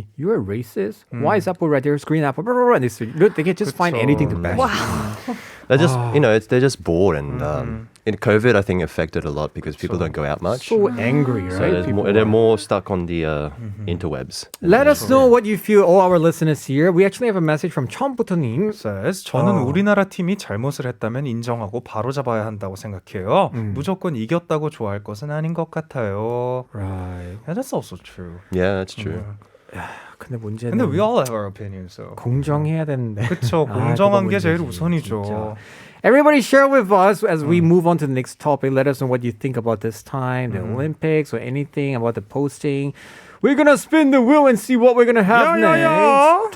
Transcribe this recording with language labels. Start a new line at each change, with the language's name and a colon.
English: saying, you're a racist? Why is apple red? There's green apple. Blah, blah, blah. And they can just find anything to bash. They're just, they're just bored. And in COVID, I think affected a lot because people don't go out much. So angry, right? So they're more stuck on the interwebs. Let us know what you feel, all our listeners here. We actually have a message from 처음부터님.
Korean: says, 저는 우리나라 팀이 잘못을 했다면 인정하고 바로 잡아야 한다고 생각해요. 무조건 이겼다고 좋아할 것은 아닌 것 같아요.
English: Right. Yeah, that's also true. Yeah, that's true.
Korean: 근데 문제는
English: 근데 we all have our opinions, so.
Korean: 공정해야 되는데. 그쵸, 아, 공정한 그거 게 제일 문제지, 우선이죠. 진짜.
English: Everybody share with us as we move on to the next topic. Let us know what you think about this time, the Olympics, or anything about the posting. We're gonna spin the wheel and see what we're gonna have next.